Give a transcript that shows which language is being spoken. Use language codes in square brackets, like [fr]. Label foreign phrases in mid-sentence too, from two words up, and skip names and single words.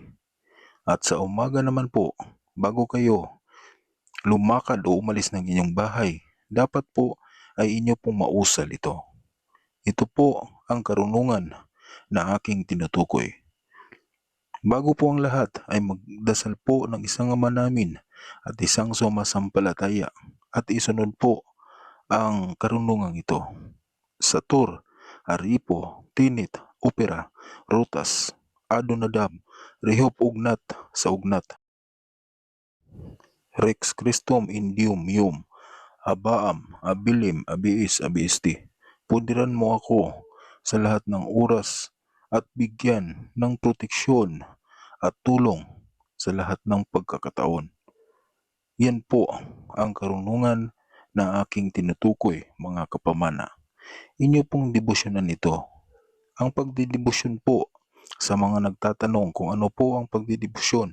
[tl] At sa umaga naman po, bago kayo lumakad o umalis ng inyong bahay, dapat po ay inyo pong mausal ito. Ito po ang karunungan na aking tinutukoy. Bago po ang lahat ay magdasal po ng isang ama namin at isang sumasampalataya at isunod po ang karunungang ito. Satur, Aripo, Tinit, Opera, Rutas, Adonadab, Rehob Ugnat sa Ugnat, Rex Christum Indium Yum, Abaam, Abilim, Abiis, Abiisti. Pudiran mo ako sa lahat ng oras at bigyan ng proteksyon at tulong sa lahat ng pagkakataon. Yan po ang karunungan na aking tinutukoy mga kapamana. Inyo pong debosyonan ito. Ang pagdidebosyon po sa mga nagtatanong kung ano po ang pagdidebosyon.